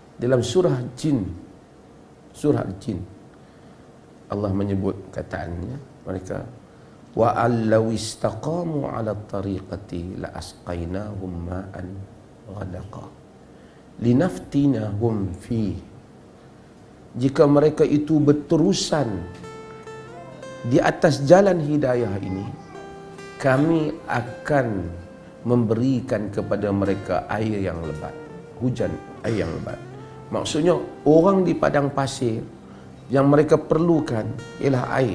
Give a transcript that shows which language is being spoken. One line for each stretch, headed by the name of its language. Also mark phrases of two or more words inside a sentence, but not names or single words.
Malay: Dalam surah Jin, Allah menyebut kataannya mereka,
Arabic: وألو استقاموا على الطريقة لأسقيناهم ماء غدقا لنفتنهم فيه.
Malay: Jika mereka itu berterusan di atas jalan hidayah ini, kami akan memberikan kepada mereka air yang lebat, hujan air yang lebat. Maksudnya orang di padang pasir yang mereka perlukan ialah air.